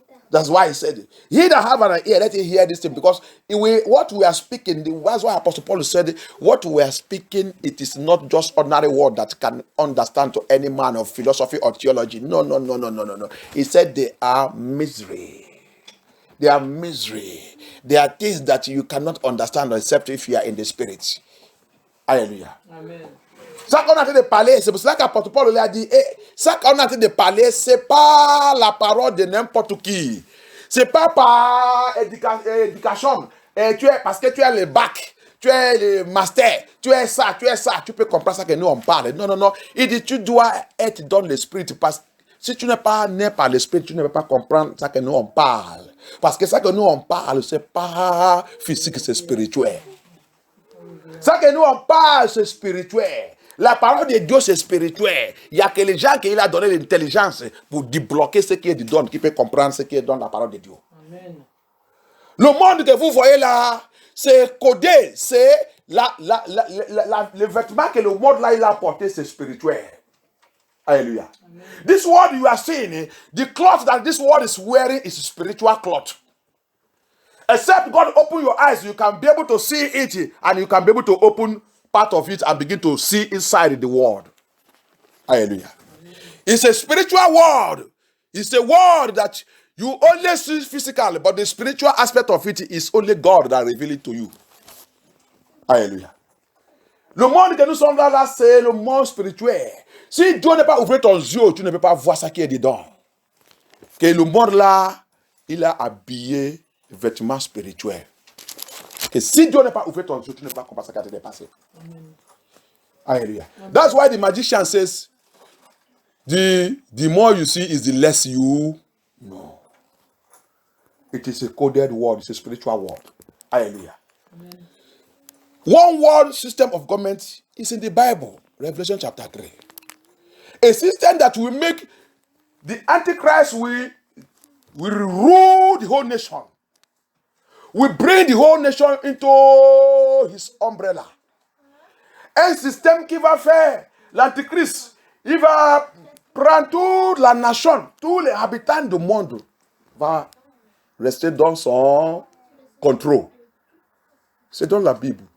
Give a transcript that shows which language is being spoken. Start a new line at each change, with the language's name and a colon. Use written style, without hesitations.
English: That's why he said, he that have an ear, let him hear this thing. Because what we are speaking, that's why Apostle Paul said, what we are speaking, it is not just ordinary word that can understand to any man of philosophy or theology. No. He said they are misery. They are misery. They are things that you cannot understand except if you are in the spirit. Hallelujah. Amen.
French: Ça qu'on a en train de parler, c'est pour cela qu'Apôtre Paul lui a dit, ça qu'on a en train de parler, c'est pas la parole de n'importe qui. C'est pas par éducation. Et parce que tu as le bac, tu as le master, tu as ça, tu peux comprendre ça que nous on parle. Non, non, non. Il dit, tu dois être dans l'esprit. Parce que si tu n'es pas né par l'esprit, tu ne peux pas comprendre ça que nous on parle. Parce que ça que nous on parle, c'est pas physique, c'est spirituel. Ça que nous on parle, c'est spirituel. La parole de Dieu, c'est spirituel. Il n'y a que les gens qui il a donné l'intelligence pour débloquer ce qui est dedans, qui peut comprendre ce qui est dans la parole de Dieu. Amen. Le monde que vous voyez là, c'est codé, c'est le vêtement que le monde là il a porté, c'est spirituel. Hallelujah. Amen.
English: This word you are seeing, the cloth that this world is wearing is spiritual cloth. Except God open your eyes, you can be able to see it, and you can be able to open part of it and begin to see inside the word. Hallelujah. Amen. It's a spiritual word. It's a word that you only see physically, but the spiritual aspect of it is only God that reveals it to you.
French: Alléluia. Le monde que nous sommes là, c'est le monde spirituel. Si Dieu n'est pas ouvert ton yeux, tu ne peux pas voir ce qui est dedans. Que le monde là, il a habillé le vêtement spirituel. Que si Dieu n'est pas ouvert ton yeux, tu ne peux pas comprendre ce qui a été passé. Alléluia.
English: That's why the magician says, the more you see is the less you know. It is a coded word. It's a spiritual word. Hallelujah. Amen. One world system of government is in the Bible. Revelation chapter 3. A system that will make the Antichrist will rule the whole nation. Will bring the whole nation into his umbrella.
French: Un système qui va faire l'Antichrist. Il va prendre toute la nation, tous les habitants du monde va rester dans son contrôle. C'est dans la Bible.